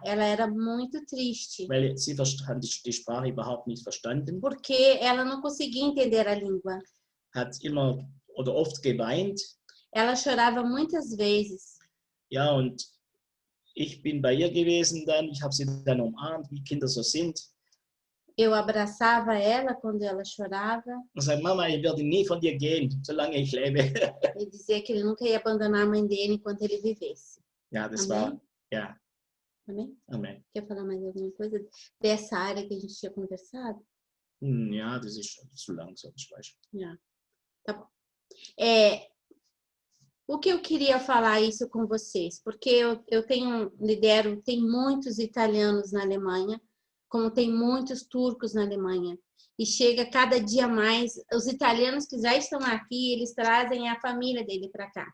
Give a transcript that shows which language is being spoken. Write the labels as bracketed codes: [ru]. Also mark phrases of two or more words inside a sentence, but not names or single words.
[pt] Ela era muito triste. [de] Weil sie hat die Sprache überhaupt nicht verstanden. [pt] Porque ela não conseguia entender a língua. [de] Hat immer oder oft geweint. [pt] Ela chorava muitas vezes. [de] Ja, und ich bin bei ihr gewesen dann. Ich habe sie dann umarmt, wie Kinder so sind. [pt] Eu abraçava ela quando ela chorava. [de] Und sagte, Mama, ich werde nie von dir gehen, solange ich lebe. [pt] Ele dizia que ele nunca ia abandonar a mãe dele enquanto ele vivesse. [de] Ja, das [pt] Amém? [de] war, ja. [pt] Amém? [de] Amen. [pt] Quer falar mais alguma coisa dessa área que a gente tinha conversado? [de] Ja, das ist zu lang, so ich weiß. [pt] Já. Tá bom. O que eu queria falar isso com vocês? Porque eu lidero, tem muitos italianos na Alemanha, como tem muitos turcos na Alemanha. E chega cada dia mais, os italianos que já estão aqui, eles trazem a família dele para cá.